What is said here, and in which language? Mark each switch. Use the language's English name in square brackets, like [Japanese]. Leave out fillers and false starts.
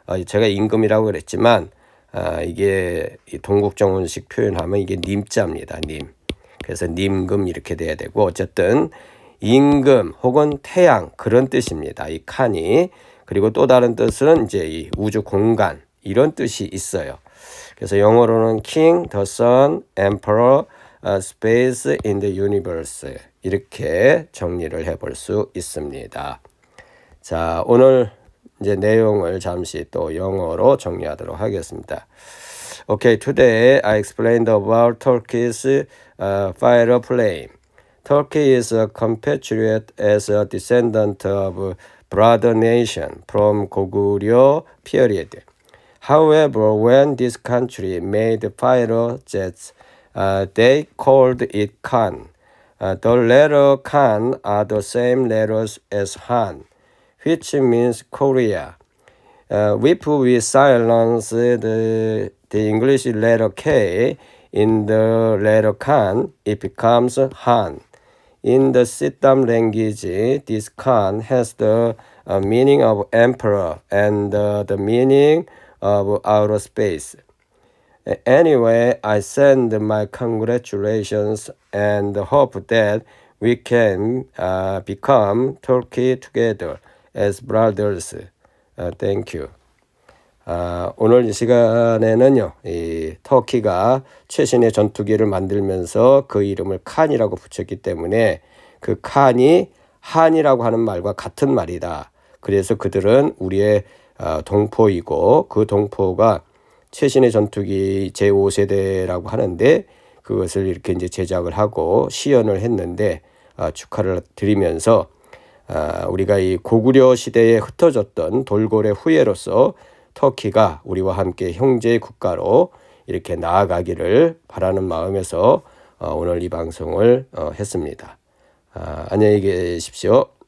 [Korean] 제가 임금이라고 그랬지만 이게 동국정원식 표현하면 이게 님자입니다. 님. 그래서 님금 이렇게 돼야 되고 어쨌든 임금 혹은 태양 그런 뜻입니다. 이 칸이. 그리고 또 다른 뜻은 이제 이 우주 공간 이런 뜻이 있어요. 그래서 영어로는 King, the Sun, Emperor, Space in the Universe 이렇게 정리를 해볼 수 있습니다. 자, 오늘 이제 내용을 잠시 또 영어로 정리하도록 하겠습니다. [English] Okay, today I explained about Turkey's fighter plane. Turkey is a compatriot as a descendant of brother nation from Goguryeo period. However, when this country made fighter jets, they called it Khan. The letter Khan are the same letters as Han, which means Korea. If we silence the English letter K in the letter Khan, it becomes Han. In the Siddham language, this Khan has the meaning of emperor and the meaning of outer space. Anyway, I send my congratulations and hope that we can become Turkey together as brothers. Thank you. [Korean] 오늘 이 시간에는요, 이 터키가 최신의 전투기를 만들면서 그 이름을 칸이라고 붙였기 때문에 그 칸이 한이라고 하는 말과 같은 말이다. 그래서 그들은 우리의 동포이고 그 동포가 최신의 전투기 제5세대라고 하는데 그것을 이렇게 이제 제작을 하고 시연을 했는데 축하를 드리면서 우리가 이 고구려 시대에 흩어졌던 돌고래 후예로서 터키가 우리와 함께 형제 국가로 이렇게 나아가기를 바라는 마음에서 오늘 이 방송을 했습니다. 안녕히 계십시오.